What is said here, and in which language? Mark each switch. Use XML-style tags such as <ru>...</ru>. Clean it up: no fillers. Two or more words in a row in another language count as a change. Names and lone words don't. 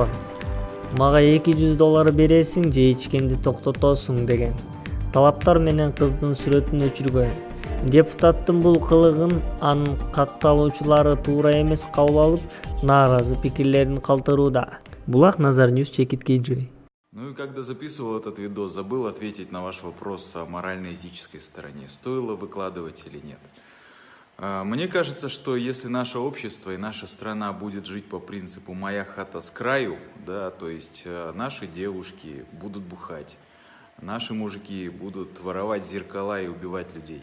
<ky>Мага $200 бересиң же ичкенди токтотосуң деген. Талаптар менен кыздын сүрөтүн өчүргөн. Депутаттын бул кылыгын анын катталуучулары туура эмес кабыл алып, нааразы пикирлерин калтырууда. Булак Назар Ньюс, Чекит-KG.</ky> <ru>Ну и когда записывал этот видос, забыл ответить на ваш вопрос о морально-этической стороне. Стоило выкладывать или нет? Мне кажется, что если наше общество и наша страна будет жить по принципу «моя хата с краю», да, то есть наши девушки будут бухать, наши мужики будут воровать зеркала и убивать людей.</ru>